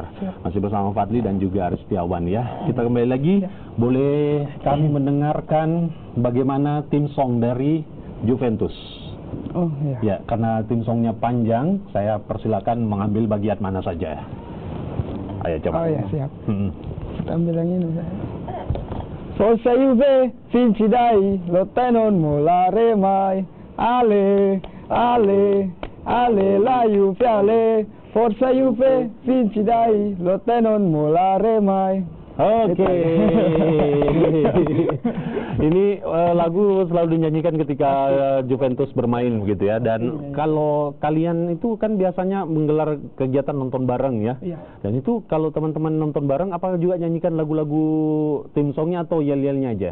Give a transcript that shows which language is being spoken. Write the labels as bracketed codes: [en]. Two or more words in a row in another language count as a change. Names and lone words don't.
[id] Masih bersama Fadli dan juga Aris Setiawan ya. Kita kembali lagi, boleh kami mendengarkan bagaimana tim song dari Juventus. Ya, karena tim songnya panjang, saya persilakan mengambil bagian mana saja. Ayo coba. Siap. Kita ambil yang ini. [it] Forza Juve, vinci dai, lotta non mollare mai. Ale, ale, ale, la Juve ale. Forza Juve, vinci dai, lotta non mollare mai. [id] Oke. Ini lagu selalu dinyanyikan ketika Juventus bermain begitu ya. Dan kalau kalian itu kan biasanya menggelar kegiatan nonton bareng ya. Iya. Dan itu kalau teman-teman nonton bareng, apakah juga nyanyikan lagu-lagu tim songnya atau yel-yelnya aja?